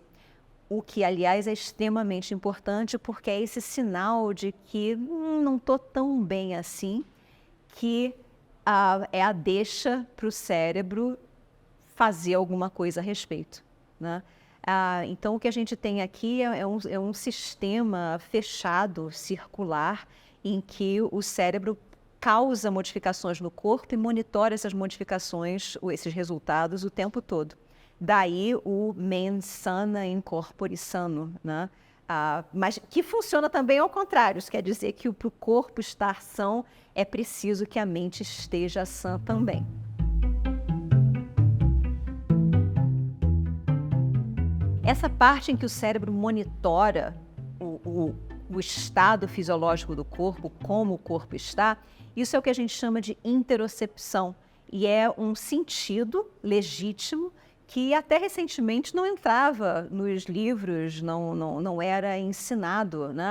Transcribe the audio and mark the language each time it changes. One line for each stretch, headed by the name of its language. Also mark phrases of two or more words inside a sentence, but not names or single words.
Portuguese: O que, aliás, é extremamente importante, porque é esse sinal de que não estou tão bem assim, que é a deixa para o cérebro fazer alguma coisa a respeito, né? Então, o que a gente tem aqui é um sistema fechado, circular, em que o cérebro causa modificações no corpo e monitora essas modificações, esses resultados, o tempo todo. Daí o
Latin: mens sana in corpore sano,
Portuguese: né? Mas que funciona também ao contrário, isso quer dizer que para o corpo estar são, é preciso que a mente esteja sã também. Essa parte em que o cérebro monitora o estado fisiológico do corpo, como o corpo está, isso é o que a gente chama de interocepção, e é um sentido legítimo que até recentemente não entrava nos livros, não era ensinado, né?